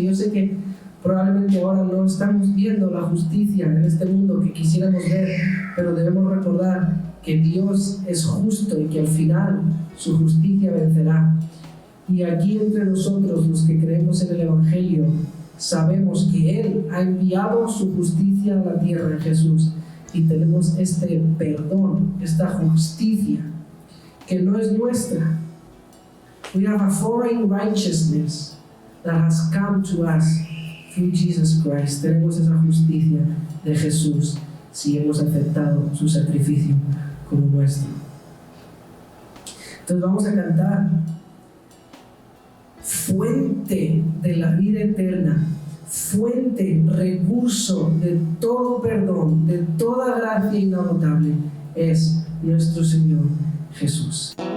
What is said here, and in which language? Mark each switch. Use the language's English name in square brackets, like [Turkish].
[Spanish] Yo sé que probablemente ahora no estamos viendo la justicia en este mundo que quisiéramos ver, pero debemos recordar que Dios es justo y que al final su justicia vencerá. Y aquí entre nosotros, los que creemos en el Evangelio, sabemos que Él ha enviado su justicia a la tierra en Jesús, y tenemos este perdón, esta justicia que no es nuestra. [English] We have a foreign righteousness that has come to us through Jesus Christ. [Spanish] Tenemos esa justicia de Jesús si hemos aceptado su sacrificio como nuestro. Entonces vamos a cantar: fuente de la vida eterna, fuente, recurso de todo perdón, de toda gracia inagotable, es nuestro Señor Jesús.